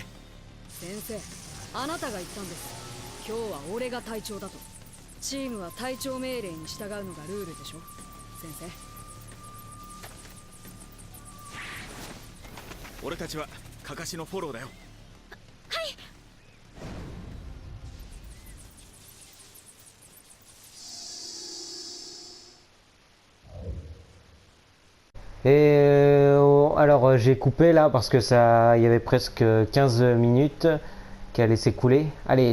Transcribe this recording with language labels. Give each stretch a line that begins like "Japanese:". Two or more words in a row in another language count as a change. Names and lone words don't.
Japanese: 先生、あなたが言ったんです。今日は俺が隊長だと。チームは隊長命令に従うのがルールでしょ、先生。俺たちはカカシのフォローだよ。はい。
French: Alors j'ai coupé là parce que ça, il y avait presque 15 minutes qui allaient s'écouler.